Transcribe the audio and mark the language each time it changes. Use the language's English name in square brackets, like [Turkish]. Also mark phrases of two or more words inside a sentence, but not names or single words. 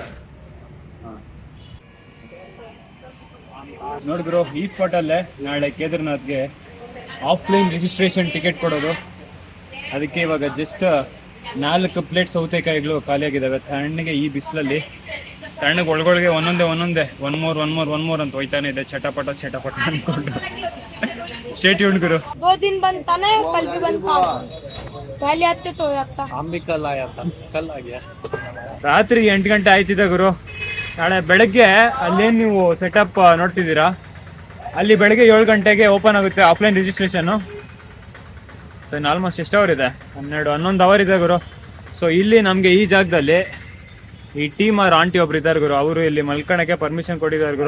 [Kannada] ಹಾಂ ನೋಡಿದ್ರು, ಈ ಸ್ಪಾಟಲ್ಲೇ ನಾಳೆ ಕೇದಾರ್ನಾಥ್ಗೆ [English] offline registration ticket [Kannada] ಕೊಡೋದು. ಅದಕ್ಕೆ ಇವಾಗ [English] just 4 plate [Kannada] ಸೌತೆಕಾಯಿಗಳು ಖಾಲಿಯಾಗಿದ್ದಾವೆ ತಣ್ಣಗೆ. ಈ ಬಿಸಿಲಲ್ಲಿ ತಣ್ಣಗೆ ಒಳಗೊಳಗೆ ಒಂದೊಂದೇ [English] one more [Kannada] ಅಂತ ಹೋಯ್ತಾನೆ ಇದೆ, ಚಟಪಟ ಅಂದ್ಕೊಂಡು. ಸ್ಟೇಟ್ ಯೂನ್ ಗುರು. [Hindi] 2 दिन बंद था ना, कल भी बंद था. पहले आते तो आता, हम भी कल आया था, कल आ गया. [Kannada] ರಾತ್ರಿ 8 ಗಂಟೆ ಆಯ್ತಿದೆ ಗುರು. ನಾಳೆ ಬೆಳಗ್ಗೆ ಅಲ್ಲೇನು ನೀವು ಸೆಟಪ್ ನೋಡ್ತಿದ್ದೀರಾ, ಅಲ್ಲಿ ಬೆಳಗ್ಗೆ 7 ಗಂಟೆಗೆ ಓಪನ್ ಆಗುತ್ತೆ [English] offline registration. [Kannada] ಸೊ ಇನ್ನು ಆಲ್ಮೋಸ್ಟ್ ಎಷ್ಟು ಅವರ್ ಇದೆ? 11 ಅವರ್ ಇದೆ ಗುರು. ಸೊ ಇಲ್ಲಿ ನಮಗೆ ಈ ಜಾಗದಲ್ಲಿ ಈ ಟೀಮ್ ಅವ್ರ ಆಂಟಿ ಒಬ್ರು ಇದ್ದಾರೆ ಗುರು, ಅವರು ಇಲ್ಲಿ ಮಲ್ಕೊಳಕ್ಕೆ ಪರ್ಮಿಷನ್ ಕೊಟ್ಟಿದ್ದಾರೆ ಗುರು.